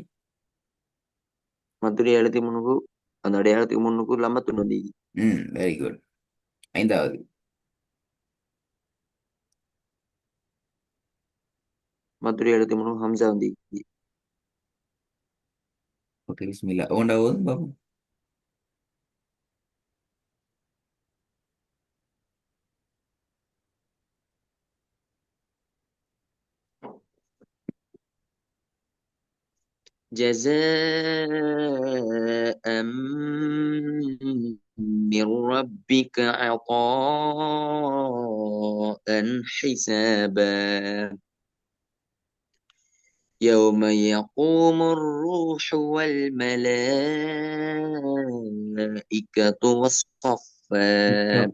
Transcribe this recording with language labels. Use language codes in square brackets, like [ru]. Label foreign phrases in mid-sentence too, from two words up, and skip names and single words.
[ta] மத்துடைய எழுத்துக்கு முன்னுக்கு அந்த அடையாளத்துக்கு முன்னுக்கு லம்மத்து நுழையுது. ம், [en] very good. [ta] ஐந்தாவது. மத்துடைய எழுத்துக்கு முன்னுக்கு ஹம்சா வந்து. ஓகே, பிஸ்மில்லா. ஒன்றாவது பாப்போம். [ar] جزاء من ربك عطاء حسابا يوم يقوم الروح والملائكة صفا.